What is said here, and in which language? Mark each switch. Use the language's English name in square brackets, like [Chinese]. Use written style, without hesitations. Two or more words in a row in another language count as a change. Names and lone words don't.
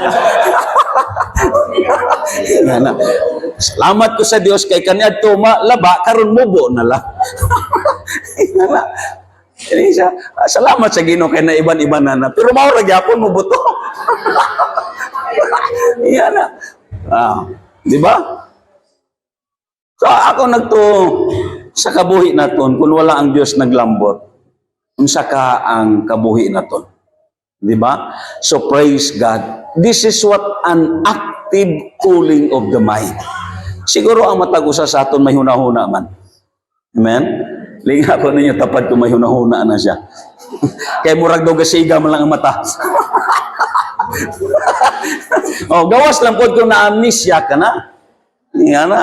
[Cebuano] Salamat ko sa Dios kay kaniadto malaba karon mubo na lang. Salamat sa Ginoo kay na iban-iban na pero mao ra gyapon mo buto. Iyana. Di ba? So ako sa kabuhi naton kung wala ang Dios naglambot. Unsa ka ang kabuhi naton? Di ba? [English] So praise God. This is what an active cooling of the mind. [Cebuano] Siguro ang matag-usa sa aton may hunahuna man. Amen? Linga ko ninyo tapad kung may hunahuna na siya. Kaya murag daw gasiga man lang ang mata. Oh, gawas lang po kung na-amnesia ka na. Nga na.